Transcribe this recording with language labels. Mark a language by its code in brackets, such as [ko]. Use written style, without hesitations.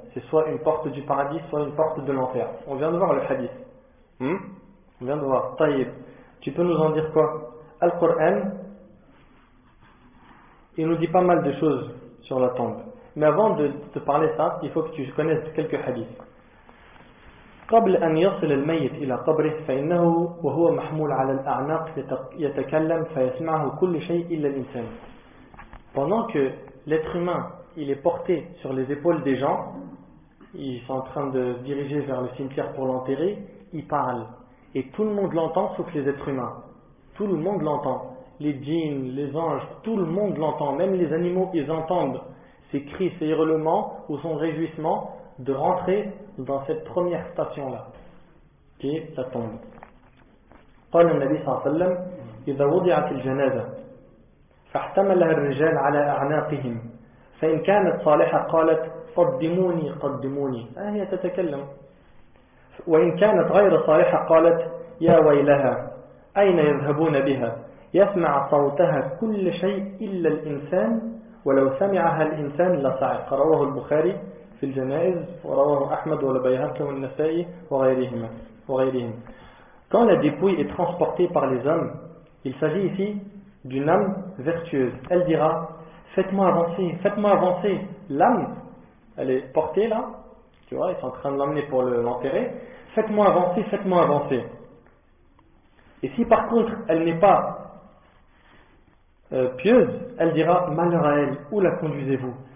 [fr] C'est soit une porte du paradis, soit une porte de l'enfer. On vient de voir le hadith. On vient de voir. Taïb. Tu peux nous en dire quoi? Al-Qur'an, il nous dit pas mal de choses sur la tombe. Mais avant de te parler ça, il faut que tu connaisses quelques hadiths. [ar] قبل أن يصل الميت إلى قبره فإنه وهو محمول على الأعناق يتكلم فيسمعه كل شيء إلا الإنسان. [fr] Pendant que l'être humain il est porté sur les épaules des gens, ils sont en train de se diriger vers le cimetière pour l'enterrer, il parle. Et tout le monde l'entend sauf les êtres humains. Tout le monde l'entend. Les djinns, les anges, tout le monde l'entend. Même les animaux, ils entendent ces cris, ces hurlements ou son réjouissement de rentrer dans cette première station-là, qui est la tombe. [ar] قال النبي صلى الله عليه وسلم إذا وضعت الجنازة فاحتملها الرجال على أعناقهم فإن كانت صالحة قالت قدموني قدموني هي تتكلم وإن كانت غير صالحة قالت يا ويلها أين يذهبون بها يسمع صوتها كل شيء إلا الإنسان ولو سمعها الإنسان لصعق. رواه البخاري في الجنائز ورواه أحمد والبيهقي والنسائي وغيرهم. [fr] Quand la dépouille est transportée par les hommes, il s'agit ici d'une âme vertueuse. Elle dira faites-moi avancer. L'âme, elle est portée là, tu vois, ils sont en train de l'emmener pour l'enterrer. Faites-moi avancer. Et si par contre elle n'est pas pieuse, elle dira malheur à elle, où la conduisez-vous?